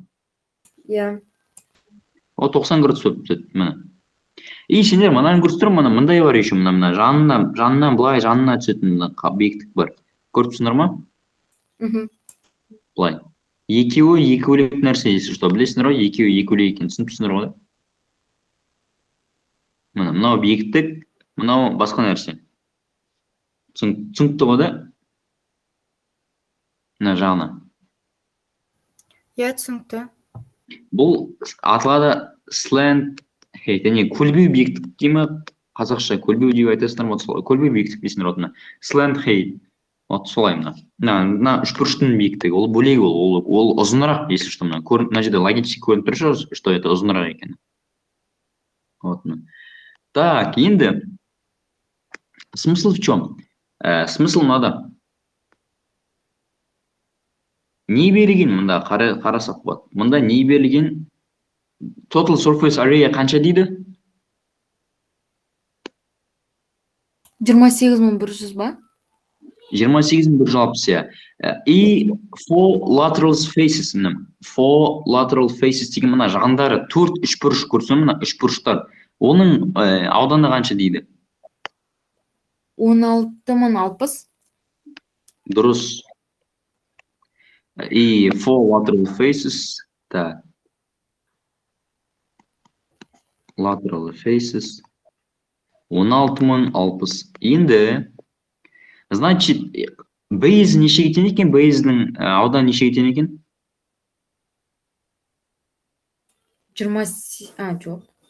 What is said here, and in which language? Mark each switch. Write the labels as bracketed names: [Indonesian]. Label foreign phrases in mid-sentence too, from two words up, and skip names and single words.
[Kazakh] Иә. О 90 градус болып түседі, міне. И сендер мынаны көріп тұрмын, мындай бар еще, мына жанынан былай жанына түсетін мына биіктік бар. Көріп тұрсыңдар ма? Мгм. Былай. Екеуі екі бөлек нәрсе, [Russian] если что, [Kazakh] білесіңдер ғой, екеуі екі бөлек екенін түсініп тұрсыңдар ғой. Мынау биіктік, мынау басқа нәрсе. Түсінікті ғой да? Мына жағына. Иә, түсінікті. Бұл аталады [English] slant height, [Kazakh] яғни көлбеу биіктік дей ме? Қазақша көлбеу деп айтасыңдар ма? Солай. Көлбеу биіктік дейсіңдер отына. [English] Slant height. [Kazakh] Вот солай мына. Мына үшбұрыштың биіктігі, ол бөлек ол ұзынырақ, [Russian] если что, [Kazakh] мына жерде логически көрініп тұр шығар, [Russian] что это [Kazakh] ұзынырақ екен. [Russian] Вот. Так, енді смысл в чем? [Kazakh] Смысл мынада. Не берілген мында қарасақ болады. Мында не берілген? [English] Total surface area [Kazakh] қанша дейді? 28.100 ба? 28.160, иә. И [English] four lateral faces, four lateral faces [Kazakh] деген мына жағындары 4 үшбұрыш көрсем, мына үшбұрыштар. Оның ауданы қанша дейді? 16.060. [English] Дұрыс. И four lateral faces, так. Lateral faces 16.060. [Kazakh] Енді, значит, base нешеге тең екен? Base'нің ауданы нешеге тең екен? 20, жоқ.